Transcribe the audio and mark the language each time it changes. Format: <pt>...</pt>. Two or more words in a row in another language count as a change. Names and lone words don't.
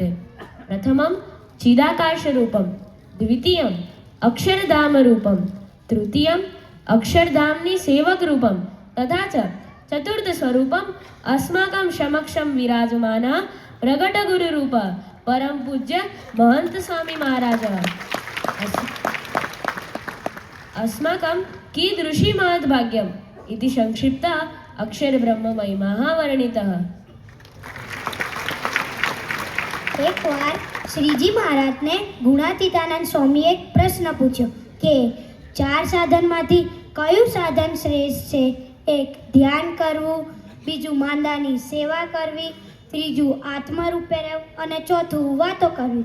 <sa>प्रथमं चिदाकाशरूपं, द्वितीयम् अक्षरधामरूपं, तृतीयम् अक्षरधाम्नि सेवकरूपं तथा च चतुर्थस्वरूपम् अस्माकं समक्षं विराजमानः प्रगटगुरुरूपः परम पूज्य महंत स्वामी महाराजः. अस्माकं कीदृशी महद्भाग्यम् इति संक्षिप्तः अक्षरब्रह्म महिमाः वर्णितः.</sa> <gu>એકવાર શ્રીજી મહારાજને ગુણાતીતાનંદ સ્વામીએ એક પ્રશ્ન પૂછ્યો કે 4 સાધનમાંથી કયું સાધન શ્રેષ્ઠ છે? એક ધ્યાન કરવું, બીજું માંદાની સેવા કરવી, ત્રીજું આત્મરૂપે રહેવું અને ચોથું વાતો કરવી.</gu>